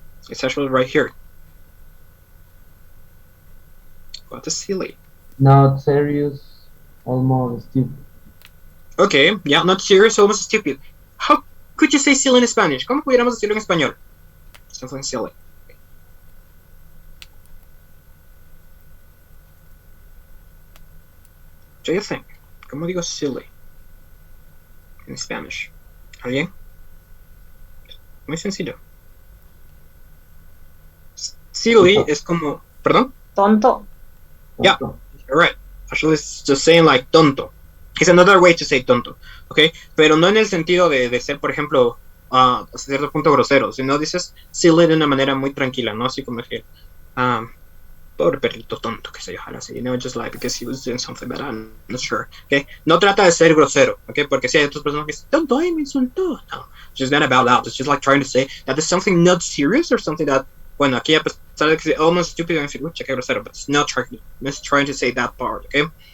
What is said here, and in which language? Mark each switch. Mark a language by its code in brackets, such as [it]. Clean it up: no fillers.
[en] It's actually right here. What is silly? Not serious, almost stupid. Okay, yeah, not serious, almost stupid. How could you say silly in Spanish? [es] ¿Cómo pudiéramos decirlo en español? [en] Something silly. What do you think? [es] ¿Cómo digo silly en Spanish? ¿Alguien? Muy sencillo. Silly es como... ¿Perdón? Tonto. [en] Yeah, you're right. Actually, it's just saying like tonto. It's another way to say tonto, okay? [es] Pero no en el sentido de ser, por ejemplo, hasta cierto punto grosero, sino dices silly de una manera muy tranquila, ¿no? Así como decir, pobre perrito tonto, que sé yo, ojalá así, [en] just like because he was doing something bad, I'm not sure, okay? [es] No trata de ser grosero, okay? Porque si hay otras personas que dicen, tonto, ay, me insultó. [en] No, it's just not about that. It's just like trying to say that there's something not serious or something that, [es] bueno, aquí a pesar de que sea [en] almost stupid, I'm [es] decir, cheque grosero, [en] but it's not trying to say that part, okay?